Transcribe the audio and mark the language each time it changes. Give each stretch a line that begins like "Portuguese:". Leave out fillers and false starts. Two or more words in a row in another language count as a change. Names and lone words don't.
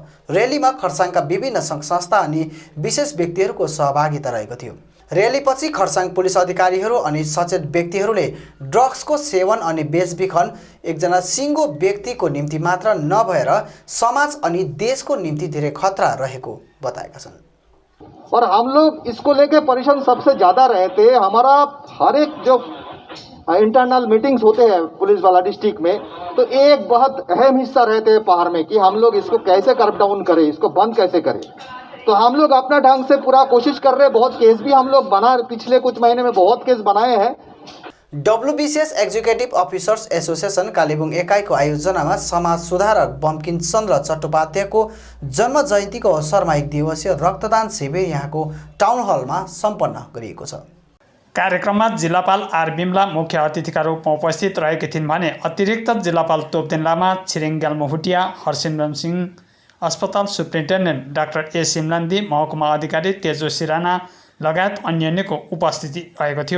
Nepali: र्यालीमा खरसाङका विभिन्न सङ्घ संस्था अनि विशेष व्यक्तिहरूको सहभागिता रहेको थियो. र्यालीपछि खरसाङ पुलिस अधिकारीहरू अनि सचेत व्यक्तिहरूले ड्रग्सको सेवन अनि बेचबिखन एकजना सिङ्गो व्यक्तिको निम्ति मात्र नभएर समाज अनि देशको निम्ति धेरै खतरा रहेको बताएका छन्.
Hindi: और हम लोग इसको लेके परेशान सबसे ज़्यादा रहते हैं. हमारा हर एक जो
English: internal meetings
Hindi: होते हैं पुलिस वाला डिस्ट्रिक्ट में, तो एक बहुत अहम हिस्सा रहते हैं पहाड़ में कि हम लोग इसको कैसे
English: curb down
Hindi: करें, इसको बंद कैसे करें. तो हम लोग अपना ढंग से पूरा कोशिश कर रहे हैं. बहुत केस भी हम लोग पिछले कुछ महीने में बहुत केस बनाए हैं.
Nepali: WBCS एक्जिक्युटिभ अफिसर्स एसोसिएसन कालेबुङ एकाइको आयोजनामा समाज सुधारक बम्किम चन्द्र चट्टोपाध्यायको जन्म जयन्तीको अवसरमा एक दिवसीय रक्तदान शिविर यहाँको टाउन हलमा सम्पन्न गरिएको छ. कार्यक्रममा जिल्लापाल आर बिमला मुख्य अतिथिका रूपमा उपस्थित रहेकी थिइन् भने अतिरिक्त जिल्लापाल तोपदेन लामा, छिरिङ ग्याल्मो भुटिया, हरसिमरन सिंह, अस्पताल सुप्रिन्टेन्डेन्ट डाक्टर ए सिमलान्दी, महकुमा अधिकारी तेजो सिराना लगायत अन्यको उपस्थिति रहेको थियो.